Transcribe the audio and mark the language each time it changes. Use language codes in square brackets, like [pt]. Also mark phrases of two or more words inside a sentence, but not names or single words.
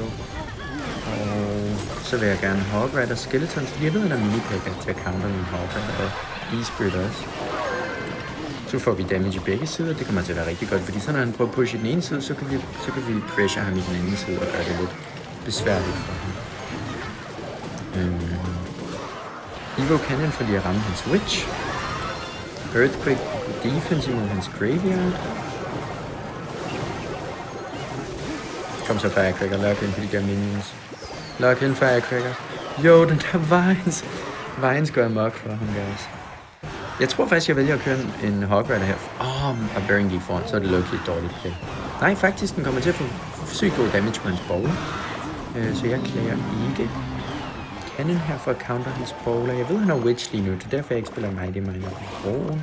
[da] Og så vil jeg gerne Hog Rider Skeletons, fordi jeg ved, at der er minipicker til at counter min Hog Rider og E-Spirit også. Så får vi damage i begge sider, det kommer til at være rigtig godt, fordi så når han prøver at pushe i den ene side, så kan vi pressure ham i den anden side og gøre det lidt besværligt for ham. Evo Cannon for lige at ramme hans Witch. Earthquake defense imod hans Graveyard. Kom så Firecracker, lock ind for de der minions. [en] Lock in Firecracker. [da] Jo, den der Vines går amok for ham, guys. Jeg tror faktisk, jeg vælger at køre en Hog Rider her. Og Bearing gik foran, så er det lucky et dårligt play. Nej, faktisk, den kommer til at få sygt god damage på hans bowler. Så jeg klager ikke. Cannon her for at counter hans bowler. Jeg ved, han har Witch lige nu, det er derfor, jeg ikke spiller Mighty Miner på broen.